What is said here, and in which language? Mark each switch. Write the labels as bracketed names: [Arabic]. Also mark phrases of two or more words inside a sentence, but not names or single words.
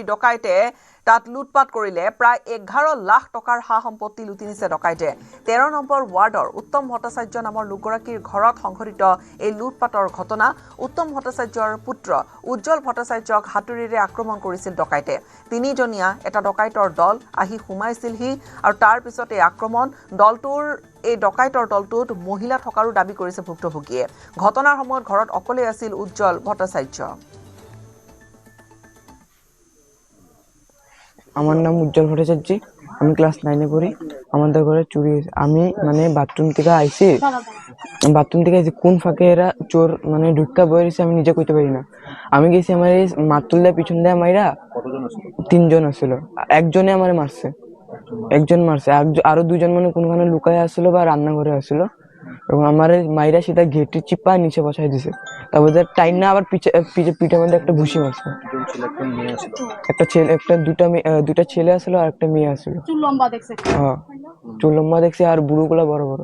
[Assamese] ডকাইতে তাত লুটপাট কৰিলে প্ৰায় 11 লাখ টকাৰ সা সম্পত্তি লুটি নিছে ডকাইতে 13 নম্বৰ ৱাৰ্ডৰ উত্তম ভট্টাচাৰ্য নামৰ লোকগৰাকীৰ ঘৰত সংঘটিত এই লুটপাটৰ ঘটনা উত্তম ভট্টাচাৰ্যৰ পুত্ৰ উজ্জ্বল ভট্টাচাৰ্যক হাতুৰিৰে আক্ৰমণ কৰিছিল ডকাইতে তিনিজনীয়া এটা ডকাইতৰ দল আহি সোমাইছিলহি আৰু তাৰ পিছত এই আক্ৰমণ এই ডকাইতৰ দলটোত মহিলা থকাৰো দাবী কৰিছে ভুক্তভোগীয়ে ঘটনাৰ সময়ত ঘৰত অকলে আছিল উজ্জ্বল ভট্টাচাৰ্য [Bangla] আমার নাম উজ্জ্বল ভট্টাচার্য আমি ক্লাস 9 এ পড়ি আমাদের ঘরে চুরি হয়েছে আমি মানে বাথরুম থেকে আইছি কোন ফাঁকে এরা চোর মানে ঢুকা বইছে আমি নিজে কইতে পারি না আমি গেছি আমার এই মাতুলদা পিছন দিয়ে মাইরা তিনজন আছিল একজনে আমারে মারছে আরো দুজন মানে কোনখানে লুকায় আসছিল বা রান্নাঘরে আসছিল এবং আমার মাইরা সেটা ঘেটে চিপা নিচে বসাই দিছে তারপর টাইম না আবার পিঠের মধ্যে একটা ঘুষি মারছে দুটা ছেলে আসলো আর একটা মেয়ে আসলো চুল লম্বা দেখছে আর বুড়োগুলা বড় বড়